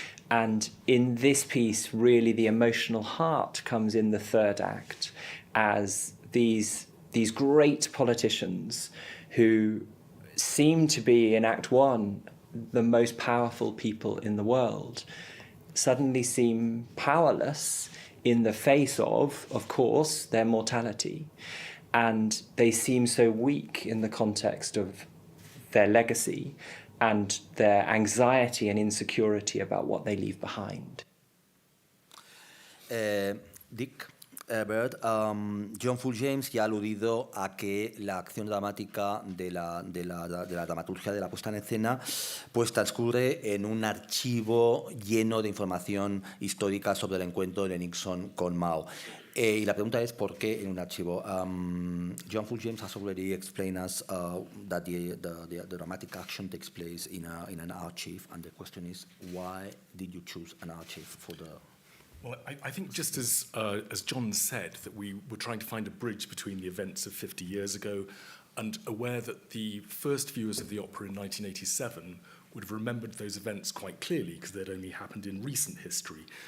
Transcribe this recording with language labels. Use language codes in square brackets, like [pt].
[en] And in this piece, really the emotional heart comes in the third act as these great politicians who seem to be, in Act One, the most powerful people in the world, suddenly seem powerless in the face of course, their mortality. And they seem so weak in the context of their legacy and their anxiety and insecurity about what they leave behind. [es] Dick Bird, John Fuljames ya ha aludido a que la acción dramática de la dramaturgia de la puesta en escena pues transcurre en un archivo lleno de información histórica sobre el encuentro de Nixon con Mao. Y la pregunta es ¿por qué en un archivo? [en] John Fuljames has already explained us that the dramatic action takes place in an archive, and the question is why did you choose an archive for the Well, I think just as John said, that we were trying to find a bridge between the events of 50 years ago and aware that the first viewers of the opera in 1987 would have remembered those events quite clearly because they'd only happened in recent history.